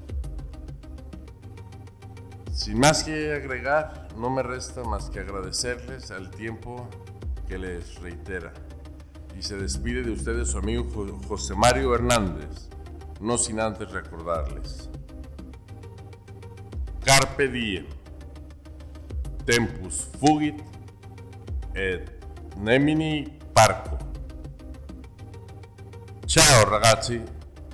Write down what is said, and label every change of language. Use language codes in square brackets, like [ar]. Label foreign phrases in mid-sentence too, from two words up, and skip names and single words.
[es] Sin más que agregar, no me resta más que agradecerles al tiempo que les reitera. Y se despide de ustedes su amigo José Mario Hernández, no sin antes recordarles: [la] Carpe diem, tempus fugit, et nemini parco. [it] Ciao ragazzi!